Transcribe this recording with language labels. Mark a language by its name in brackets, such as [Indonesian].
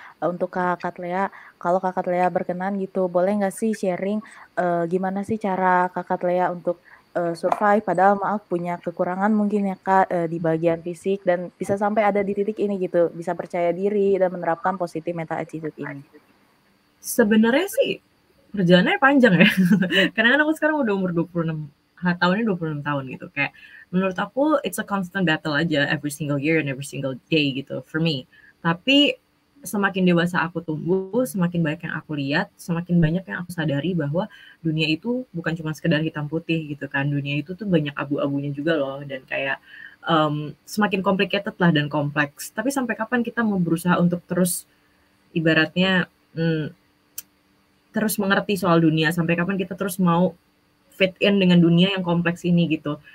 [Indonesian] Untuk Kak Katlea, kalau Kak Katlea berkenan gitu, boleh nggak sih sharing gimana sih cara Kak Katlea untuk survive padahal maaf punya kekurangan mungkin ya Kak di bagian fisik dan bisa sampai ada di titik ini gitu, bisa percaya diri dan menerapkan positive mental attitude ini. Sebenarnya sih perjalanannya panjang ya. Karena kan aku sekarang udah umur 26 tahunnya 26 tahun gitu. Kayak menurut aku [English] it's a constant battle aja every single year and every single day gitu for me. [Indonesian] Tapi semakin dewasa aku tumbuh, semakin banyak yang aku lihat, semakin banyak yang aku sadari bahwa dunia itu bukan cuma sekedar hitam putih gitu kan. Dunia itu tuh banyak abu-abunya juga loh dan kayak semakin complicated lah dan kompleks. Tapi sampai kapan kita mau berusaha untuk terus ibaratnya terus mengerti soal dunia, sampai kapan kita terus mau fit in dengan dunia yang kompleks ini gitu.